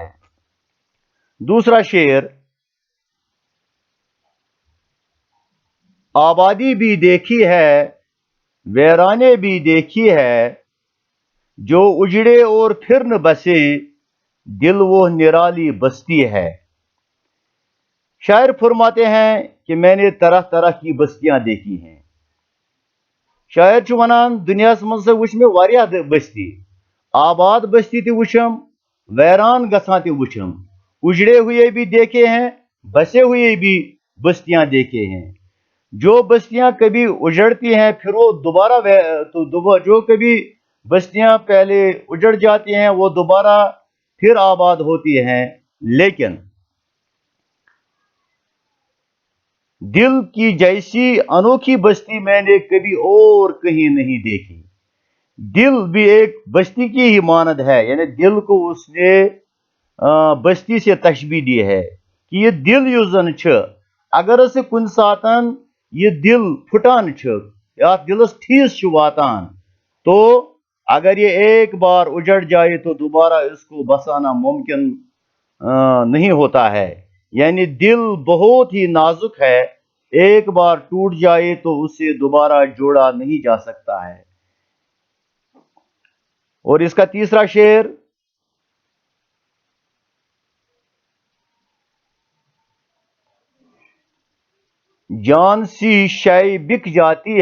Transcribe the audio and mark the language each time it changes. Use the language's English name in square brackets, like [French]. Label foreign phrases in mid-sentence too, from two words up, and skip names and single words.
[Urdu] دوسرا شعر، آبادی بھی دیکھی ہے ویرانے بھی دیکھی ہے، جو اجڑے اور پھر نہ بسے دل وہ نرالی بستی ہے۔ شاعر فرماتے ہیں کہ میں نے طرح طرح کی بستیاں دیکھی ہیں۔ [Kashmiri] شاعر چھُ ونان دنیاس منٛز ہسا وچھ مےٚ واریاہ بستی، آباد بستی تہِ وچھم، ویران گژھان تہِ وچھم، [Urdu] اجڑے ہوئے بھی دیکھے ہیں، بسے ہوئے بھی بستیاں دیکھے ہیں۔ جو بستیاں کبھی اجڑتی ہیں پھر وہ دوبارہ جو کبھی بستیاں پہلے اجڑ جاتی ہیں وہ دوبارہ پھر آباد ہوتی ہیں، لیکن دل کی جیسی انوکھی بستی میں نے کبھی اور کہیں نہیں دیکھی۔ دل بھی ایک بستی کی ہی مانند ہے، یعنی دل کو اس نے بستی سے تشبیہ دی ہے کہ [Kashmiri] یہ دل یُس زن چھ، اگر اسے کن ساتن یہ دل پھٹان چھ یا دلس ٹھیس چھ واتان، [Urdu] تو اگر یہ ایک بار اجڑ جائے تو دوبارہ اس کو بسانا ممکن نہیں ہوتا ہے۔ یعنی دل بہت ہی نازک ہے، ایک بار ٹوٹ جائے تو اسے دوبارہ جوڑا نہیں جا سکتا ہے۔ اور اس کا تیسرا شعر، جان سی شے بک جاتی